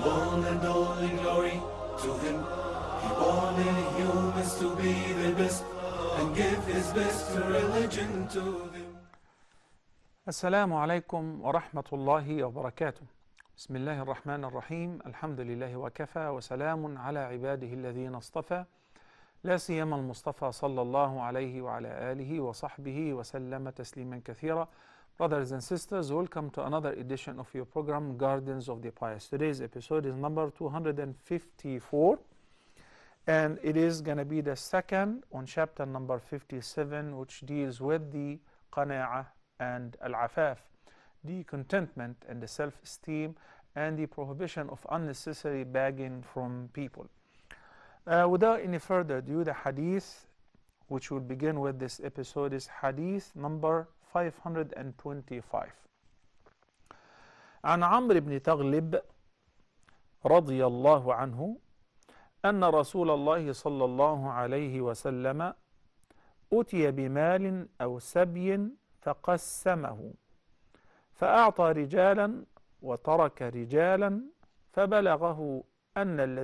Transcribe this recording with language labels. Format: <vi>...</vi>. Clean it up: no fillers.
<en>all and all in glory to him. He wanted humans to be the best and give his best religion to them.</en> <ar>السلام عليكم ورحمة الله وبركاته. بسم الله الرحمن الرحيم. الحمد لله وكفى وسلام على عباده الذين اصطفى لا سيما المصطفى صلى الله عليه وعلى آله وصحبه وسلم تسليما كثيرا.</ar> <en>Brothers and sisters, welcome to another edition of your program Gardens of the Pious. Today's episode is number 254 and it is going to be the second on chapter number 57, which deals with the qana'ah and al-afaf, the contentment and the self-esteem and the prohibition of unnecessary begging from people. Without any further ado, the hadith which will begin with this episode is hadith number 525.</en> <ar>عن عمرو بن تغلب رضي الله عنه أن رسول الله صلى الله عليه وسلم أتي بمال أو سبي فقسمه فأعطى رجالا وترك رجالا فبلغه أن</ar>